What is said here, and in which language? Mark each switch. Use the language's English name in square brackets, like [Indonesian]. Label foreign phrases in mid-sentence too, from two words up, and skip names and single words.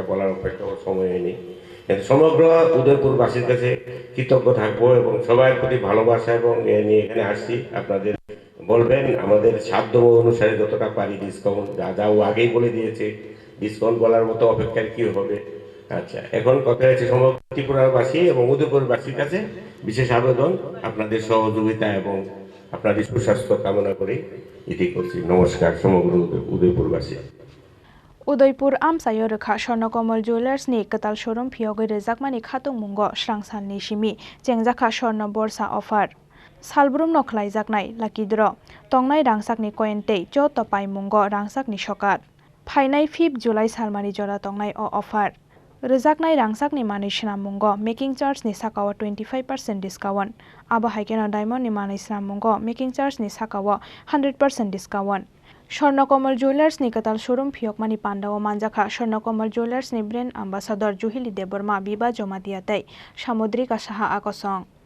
[Bangla] বলার অপেক্ষা সময় নেই কিন্তু সমগ্র উদয়পুরবাসীর কাছে কৃতজ্ঞ থাকবো এবং সবার প্রতি ভালোবাসা এবং নিয়ে এখানে আসছি আপনাদের বলবেন আমাদের সাধ্য অনুসারে যতটা পারি ডিসকাউন্ট যা ও আগেই বলে দিয়েছে ডিসকাউন্ট বলার মতো অপেক্ষার কি হবে আচ্ছা এখন কথা হচ্ছে সমগ্র ত্রিপুরাবাসী এবং উদয়পুরবাসীর কাছে বিশেষ আবেদন আপনাদের সহযোগিতা এবং আপনাদের সুস্বাস্থ্য কামনা করে এটি করছি নমস্কার সমগ্র উদয়পুরবাসী [Kok Borok] Udaipur Amchaio Rwjakha Swarnakamal Jewelers ni Kwtal Showroom Phiyogwi Rwjakmani khatung mungo Srangsalni simi Chengjakha Swarna Borsa offer Salbrum no khlaijaknai [English] lucky draw [Kok Borok] tongnai rangsakni coin tei joto pai mungo rangsakni sokat phainai 5 July salmani jora tongnai o offer Rwjaknai rangsakni manui swnam mungo [English] making charge [Kok Borok] ni sakao 25% discount abo haikeno diamond ni manui swnam mungo [English] making charge [Kok Borok] ni sakao 100% discount Swarnakamal Jewelers ni Kwtal Showroom Phiyogmani Pandao Manjakha Swarnakamal Jewelers ni [English] brand ambassador [Kok Borok] Juhili Deborma biba joma diatai Samudrika Saha akosong